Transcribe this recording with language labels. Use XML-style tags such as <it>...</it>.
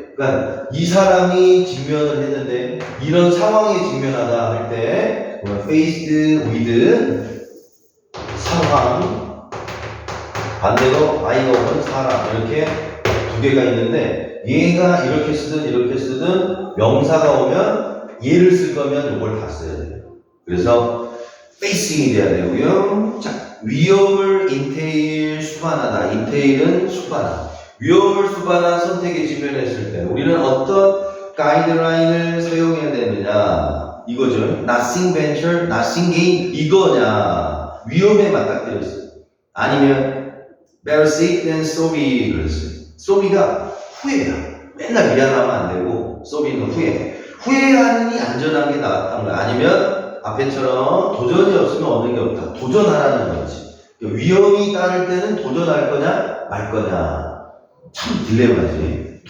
<ko>그러니까 이 사람이 직면을 했는데 이런 상황에 직면하다 할 때</ko> <en>faced with</en> <ko>상황 반대로 I가 오는 사람 이렇게 두 개가 있는데 얘가 이렇게 쓰든 명사가 오면 얘를 쓸 거면 이걸 다 써야 돼요. 그래서 facing이 돼야 되고요. 자, 위험을 수반하다. entail은 수반하다. 위험을 수반한 선택에 직면했을 때 우리는 어떤 가이드라인을 사용해야 되느냐 이거죠.</ko> <en>Nothing venture, nothing gain</en> <ko>이거냐 위험에 맞닥뜨렸어요. 아니면</ko> <en>better safe than sorry</en> <ko>그랬어요. sorry가 후회야. 맨날 미안하면 안 되고 sorry는 후회하느니 안전한 게 나았던 거야. 아니면 앞에처럼 도전이 없으면 얻는 게 없다. 도전하라는 거지. 위험이 따를 때는 도전할 거냐 말 거냐 참 딜레마지.</ko>